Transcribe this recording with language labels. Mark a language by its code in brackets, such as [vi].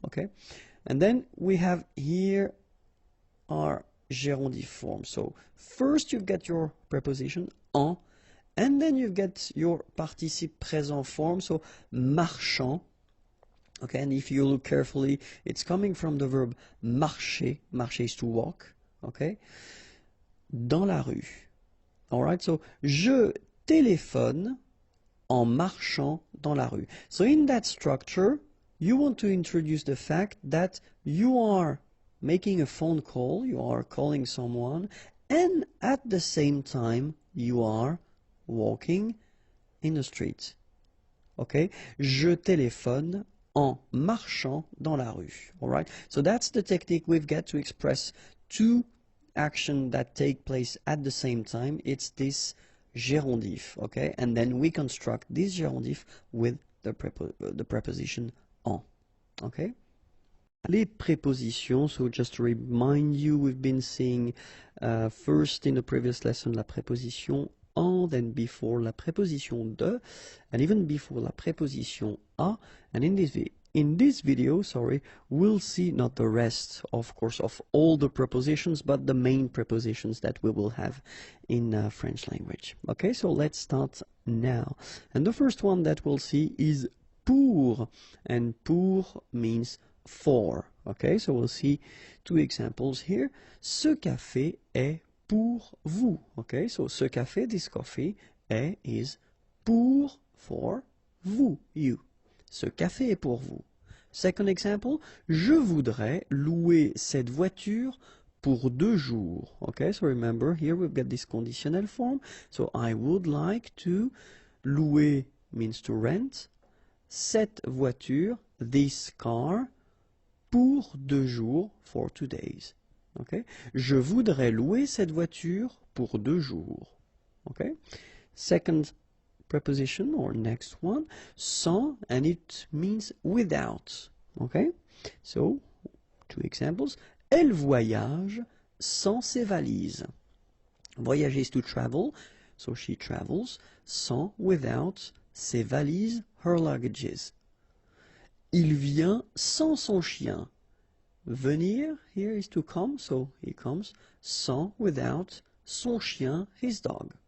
[en] Okay, and then we have here our gérondif form. So first you've got your preposition en, and then you get your participe présent form. So marchant. Okay, and if you look carefully, it's coming from the verb marcher. Marcher is to walk. Okay. [fr] Dans la rue. [en] Alright, so [fr] je téléphone en marchant dans la rue. [en] So in that structure, you want to introduce the fact that you are making a phone call, you are calling someone, and at the same time, you are walking in the street. Okay? [fr] Je téléphone en marchant dans la rue. [en] Alright? So that's the technique we've got to express two action that take place at the same time. It's this gérondif, okay? And then we construct this gérondif with the preposition en, okay? Les prépositions, so just to remind you, we've been seeing first in the previous lesson [fr] la préposition en, [en] then before [fr] la préposition de, [en] and even before [fr] la préposition à, [en] and in this video, we'll see not the rest, of course, of all the prepositions, but the main prepositions that we will have in French language. Okay, so let's start now. And the first one that we'll see is pour, and pour means for. Okay, so we'll see two examples here. [fr] Ce café est pour vous. [en] Okay, so [fr] ce café, [en] this coffee, is pour, for, vous, you. [fr] Ce café est pour vous. [en] Second example, [fr] je voudrais louer cette voiture pour 2 jours. [en] Okay, so remember here we've got this conditional form. So I would like to, louer means to rent, [fr] cette voiture, [en] this car, [fr] pour 2 jours, [en] for 2 days. Okay, [fr] je voudrais louer cette voiture pour 2 jours. [en] Okay, second preposition or next one, sans, and it means without. Okay, so two examples. [fr] Elle voyage sans ses valises. [en] Voyager is to travel, so she travels, sans, without, [fr] ses valises, [en] her luggages. [fr] Il vient sans son chien. [en] Venir here is to come, so he comes, sans, without, [fr] son chien, [en] his dog.